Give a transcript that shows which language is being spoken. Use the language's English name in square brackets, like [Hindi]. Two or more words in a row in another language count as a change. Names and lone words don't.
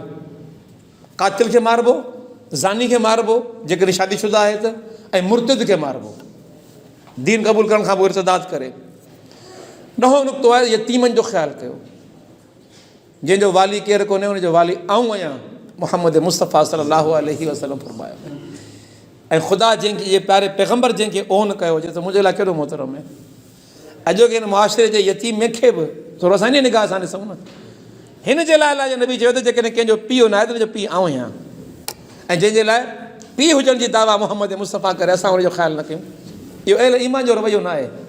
[Sindhi] कातिल खे मारिबो, ज़ानी खे मारिबो जेकॾहिं शादीशुदा आहे त, ऐं मुर्तिद खे मारिबो दीन क़बूल करण खां पोइ इर्तिदाद करे। 9हों नुक़्तो आहे यतीमनि जो ख़्यालु कयो। जंहिंजो वाली केरु कोन्हे उनजो वाली आऊं आहियां, मुहम्मद मुस्तफ़ा [Arabic] صلى الله عليه وسلم [Sindhi] फरमायो। ऐं ख़ुदा जंहिंखे इहे प्यारे पैगम्बर जंहिंखे ओन कयो, जे त मुंहिंजे लाइ कहिड़ो मोहतरम आहे। अॼोके हिन मुआशिरे जे यतीम खे बि थोरो असां इन निगाह सां ॾिसूं न। हिन जे लाइ अलाह जो नबी चयो त जेकॾहिं कंहिंजो पीउ न आहे त हुनजो पीउ आऊं आहियां। ऐं जंहिंजे लाइ पीउ हुजण जी दावा मुहम्मद मुस्तफ़ा करे असां हुनजो ख़्यालु न कयूं, इहो अहल ईमान जो रवैयो न आहे।